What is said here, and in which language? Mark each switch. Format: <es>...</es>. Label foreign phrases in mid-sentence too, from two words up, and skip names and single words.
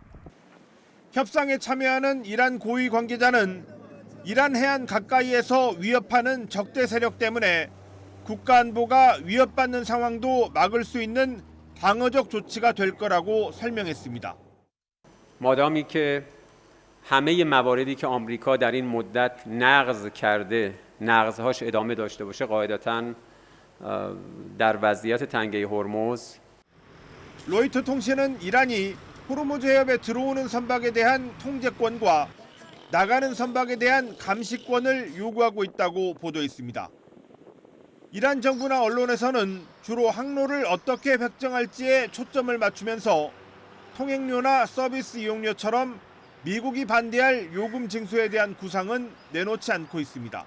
<ko>협상에 참여하는 이란 고위 관계자는 이란 해안 가까이에서 위협하는 적대 세력 때문에 국가 안보가 위협받는 상황도 막을 수 있는 방어적 조치가 될 거라고 설명했습니다.</ko> <fa>마다미 که همه مواردی که آمریکا در این مدت نقض کرده نقضهاش ادامه داشته باشه قاعدتاً در وضعیت تنگه هرمز</fa> <ko>로이터 통신은 이란이 호르무즈 해협에 들어오는 선박에 대한 통제권과 나가는 선박에 대한 감시권을 요구하고 있다고 보도했습니다. 이란 정부나 언론에서는 주로 항로를 어떻게 획정할지에 초점을 맞추면서 통행료나 서비스 이용료처럼 미국이 반대할 요금 징수에 대한 구상은 내놓지 않고 있습니다.</ko>